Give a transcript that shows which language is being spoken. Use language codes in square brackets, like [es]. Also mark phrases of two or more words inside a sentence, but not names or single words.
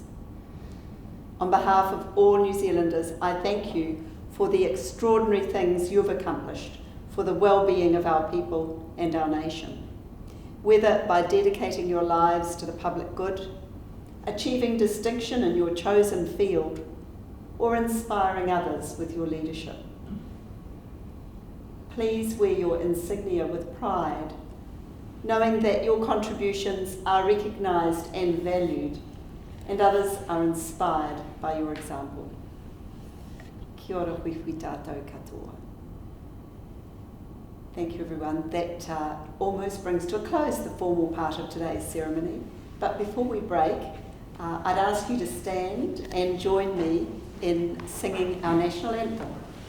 [en] On behalf of all New Zealanders, I thank you for the extraordinary things you've accomplished for the well-being of our people and our nation, whether by dedicating your lives to the public good, achieving distinction in your chosen field, or inspiring others with your leadership. Please wear your insignia with pride, knowing that your contributions are recognised and valued, and others are inspired by your example. [mi] Kia ora hui tātou katoa. [en] Thank you, everyone. That almost brings to a close the formal part of today's ceremony. But before we break, I'd ask you to stand and join me in singing our national anthem.